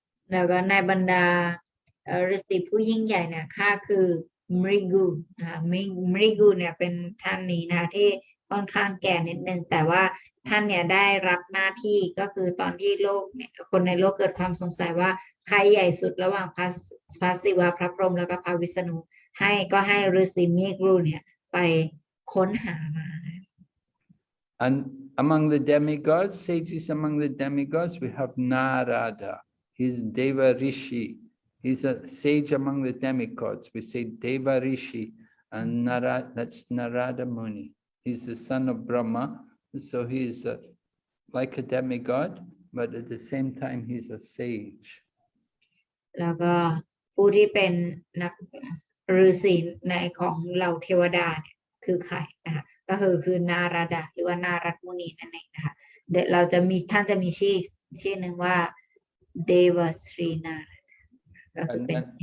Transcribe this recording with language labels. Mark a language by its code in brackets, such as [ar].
[th] แล้วก็ในบรรดาฤาษีผู้ยิ่งใหญ่เนี่ยข้าคือมริกูมริกูเนี่ยเป็นท่านนี้นะคะที่ค่อนข้างแก่นิดนึงแต่ว่าท่านเนี่ยได้รับหน้าที่ก็คือตอนที่โลกเนี่ยคนในโลกเกิดความสงสัยว่าใครใหญ่สุดระหว่างพระศิวะพระพรหมแล้วก็พระวิษณุให้ฤาษีมิกรูเนี่ยไปค้นหามา [en] And among the demigods, sages among the demigods, we have Narada. He's Deva Rishi. He's a sage among the demigods. We say Deva Rishi, and that's Narada Muni. He's the son of Brahma, so he's like a demigod, but at the same time he's a sage. [th] แล้วก็ผู้ที่เป็นนักฤาษีในของเหล่าเทวดาเนี่ยคือใครนะคะก็คือนาราดาหรือว่านารัตมุนีนั่นเองนะคะเดี๋ยวเราจะมีท่านจะมีชื่อหนึ่งว่าเดวสรีนาก็คือเป็น